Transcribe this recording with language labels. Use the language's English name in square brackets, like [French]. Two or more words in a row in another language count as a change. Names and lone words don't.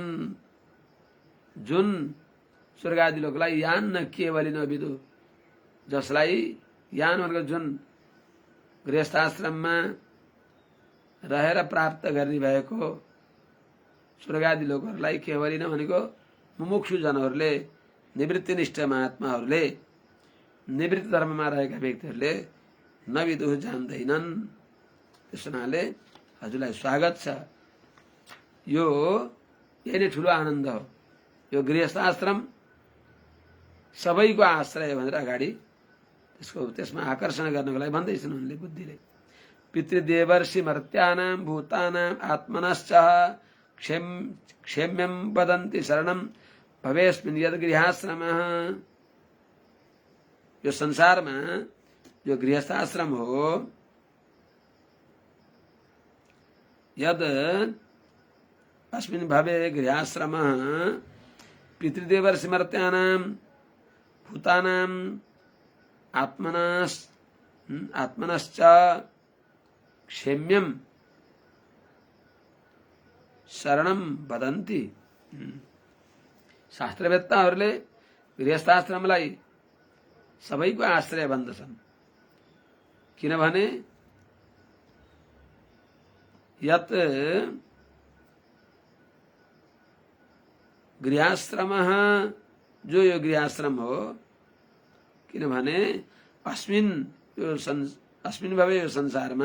[Nepali] जुन स्वर्गादि लोकलाई [Sanskrit] यान न केवली नविदु, [Nepali] जसलाई यान भनेको जुन गृहस्थ आश्रममा रहेर प्राप्त गर्ने भएको स्वर्गादि लोकहरूलाई केवली भनेको मुमुक्षु जनहरूले, निवृत्तिनिष्ठ महात्माहरूले, निवृत्त धर्ममा रहेका व्यक्तिहरूले नविदुः जान्दैनन्। त्यस हुनाले हजुरलाई स्वागत छ। यो यही नै ठुलो आनन्द हो। यो गृहस्थ आश्रम सबैको आश्रय भनेर अगाडि त्यसमा आकर्षण गर्नको लागि भन्दैछन् उनले बुद्धिले। [Sanskrit] पितृदेवर्षि मर्त्यानां भूतानां आत्मनश्च क्षेम्यं वदन्ति शरणं भवेस्मिन् यद् गृहाश्रमः। [Nepali] यो संसारमा जो गृहस्थ आश्रम हो, [Sanskrit] यद् अस्मिन् भवे गृहाश्रमः पितृदेवर्षि मर्त्यानां भूतानां आत्मनश्च क्षेम्यं शरणं वदन्ति। [Nepali] शास्त्रवेत्ताहरूले गृहस्थाश्रमलाई सबैको आश्रय भन्दछन्। किनभने [Sanskrit] यत गृहाश्रम, [Nepali] जो यो गृहाश्रम हो, किनभने [Sanskrit] अस्मिन भवे [Nepali] यो संसारमा